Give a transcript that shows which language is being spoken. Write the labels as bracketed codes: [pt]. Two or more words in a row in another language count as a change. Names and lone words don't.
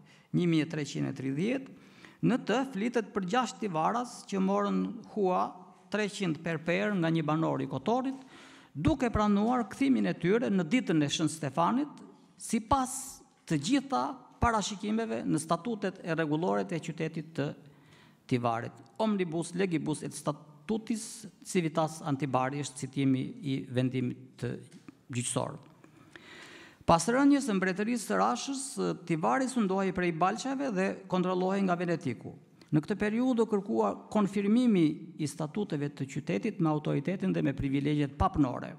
[sq] 1330, në të flitet për 6 tivaras që morën hua 300 per nga një banor i Kotorit, duke pranuar kthimin e tyre në ditën e Shën Stefanit, sipas të gjitha parashikimeve në statutet e rregullore të qytetit të Tivarit. [la] Omnibus legibus et statutis civitas Antibari [sq] është citimi i vendimit të gjyqësor. Pas rënjes së mbretërisë së Rashës, Tivari sundohej prej Balçave dhe kontrollohej nga Venetiku. Në këtë periudhë kërkua konfirmimi i statuteve të qytetit me autoritetin dhe me privilegjet papnore.